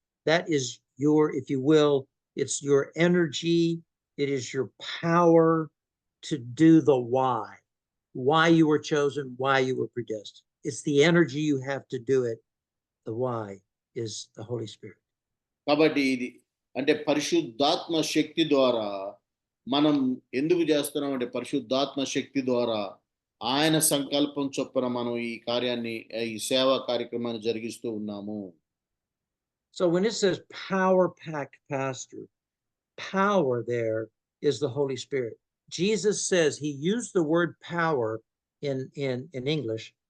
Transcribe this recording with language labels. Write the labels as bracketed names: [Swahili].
[English] That is your, if you will, it's your energy, it is your power to do the why you were chosen, why you were predestined. It's the energy you have to do it. The why is the Holy Spirit. [Telugu] కాబట్టి ఇది అంటే పరిశుద్ధాత్మ శక్తి ద్వారా మనం ఎందుకు చేస్తున్నాం అంటే పరిశుద్ధాత్మ శక్తి ద్వారా ఆయన సంకల్పం చొప్పున మనం ఈ కార్యాన్ని, ఈ సేవా కార్యక్రమాన్ని జరిగిస్తూ ఉన్నాము. [English] So when it says power-packed pastor, power there is the Holy Spirit. Jesus says he used the word power in English.